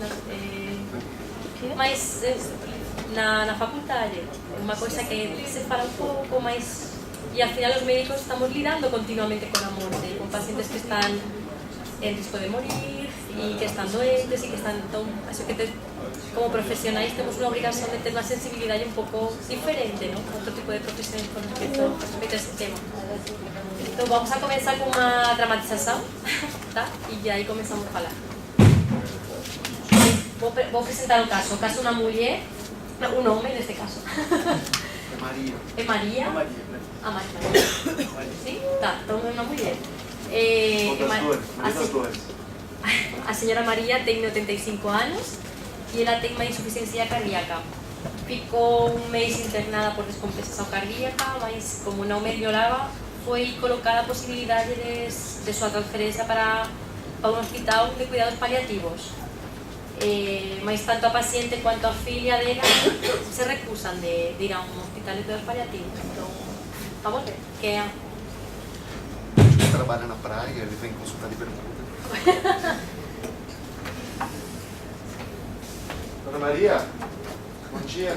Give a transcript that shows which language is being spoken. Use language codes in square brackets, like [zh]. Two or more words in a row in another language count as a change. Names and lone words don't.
[gl] Mas na facultade é unha coisa que se fala un pouco máis e ao final os médicos estamos lidando continuamente con a morte, con pacientes que están en risco de morir e que están doentes e que están así que como profesionais temos unha obrigación de ter unha sensibilidade un pouco diferente, ¿no? Con outro tipo de profesiones con respecto a este tema. Então vamos a comenzar con unha dramatización, tá? E aí comenzamos a falar. Vou presentar o caso de unha muller, un home neste caso. [pt] É Maria. É Maria? É Maria, né? Ah, Maria. Sim? Tá, então é unha muller. Das duas. [gl] A señora María ten 85 anos e ela ten unha insuficiencia cardíaca. Ficou un mes internada por descompensación cardíaca, mas como non melloraba, foi colocada a posibilidade de súa transferencia para un hospital de cuidados paliativos. [pt] Mas tanto a paciente quanto a filha dela se recusan de ir a un hospital de cuidados paliativos. Então, vamos ver. Que é trabalha na praia, ele vem consultar de bermuda. Dona Maria, bom dia.